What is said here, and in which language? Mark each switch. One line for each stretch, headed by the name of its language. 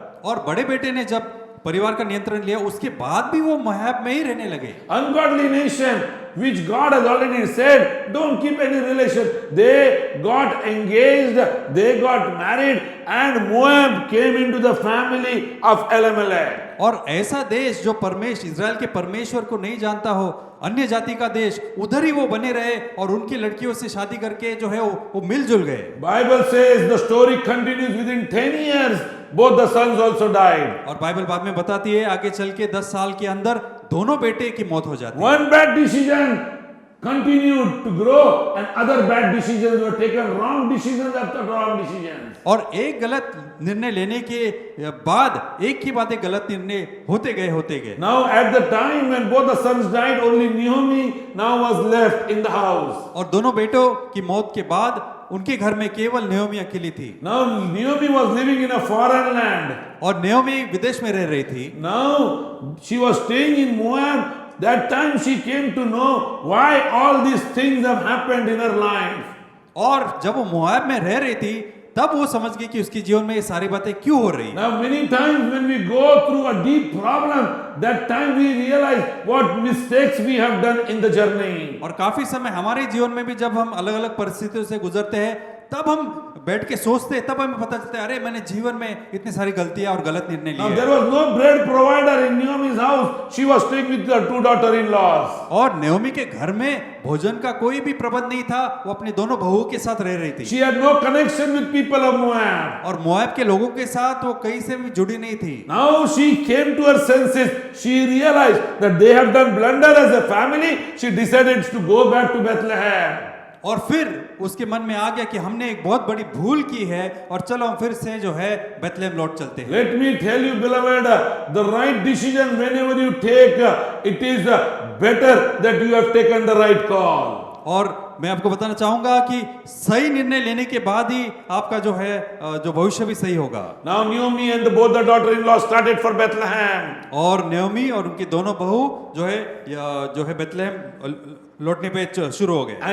Hindi: और बड़े बेटे ने जब परिवार का नियंत्रण लिया उसके बाद भी वो मोआब में ही रहने लगे।
English: Ungodly nation which God has already said don't keep any relation. They got engaged, they got married, and Moab came into the family of Elimelech.
Hindi: और ऐसा देश जो इजराइल के परमेश्वर को नहीं जानता हो, अन्य जाति का देश, उधर ही वो बने रहे और उनकी लड़कियों से शादी करके जो है वो मिलजुल गए।
English: Bible says the story continues within 10 years. Both the sons also died.
Hindi: और बाइबल बाद में बताती है आगे चल के 10 साल के अंदर दोनों बेटे की मौत हो जाती है।
English: One bad decision continued to grow and other bad decisions were taken, wrong decisions after wrong decisions.
Hindi: और एक गलत निर्णय लेने के बाद एक ही बात गलत निर्णय होते गए।
English: Now at the time when both the sons died, only Naomi now was left in the house.
Hindi: और दोनों बेटों की मौत के बाद उनके घर में केवल नेओमी अकेली थी।
English: Now Naomi was living in a foreign land.
Hindi: और नेओमी विदेश में रह रही थी।
English: Now she was staying in Moab. That time she came to know why all these things have happened in her life.
Hindi: और जब वो मोआब में रह रही थी तब वो समझ गई कि उसके जीवन में ये सारी बातें क्यों हो रही हैं।
English: Now many times when we go through a deep problem, that time we realize what mistakes we have done in the journey.
Hindi: और काफी समय हमारे जीवन में भी जब हम अलग अलग परिस्थितियों से गुजरते हैं तब हम बैठ के सोचते हैं, तब हमें पता चलता है अरे मैंने जीवन में इतनी सारी गलतियां और गलत निर्णय
English: Now
Hindi: लिए।
English: there was no bread provider in Naomi's house. She was staying with her two daughter-in-laws.
Hindi: और नेओमी के घर में भोजन का कोई भी प्रबंध नहीं था, वो अपनी दोनों बहुओं के साथ रह रही थी।
English: She had no connection with people of Moab.
Hindi: और मोआब के लोगों के साथ वो कहीं से भी जुड़ी नहीं थी।
English: Now she came to her senses. She realized that they have done blunder as a family. She decided to go back to Bethlehem.
Hindi: और फिर उसके मन में आ गया कि हमने एक बहुत बड़ी भूल की है और चलो हम फिर से जो है बेथलेहम लौट चलते हैं।
English: Let me tell you, beloved, the right decision whenever you take, it is better that you have taken the right call.
Hindi: और मैं आपको बताना चाहूंगा कि सही निर्णय लेने के बाद ही आपका जो है जो भविष्य भी सही होगा।
English: Now Naomi and both the daughter-in-law started for Bethlehem.
Hindi: और न्योमी और उनकी दोनों बहू जो है बेथलेहम लौटने पे शुरू हो गए।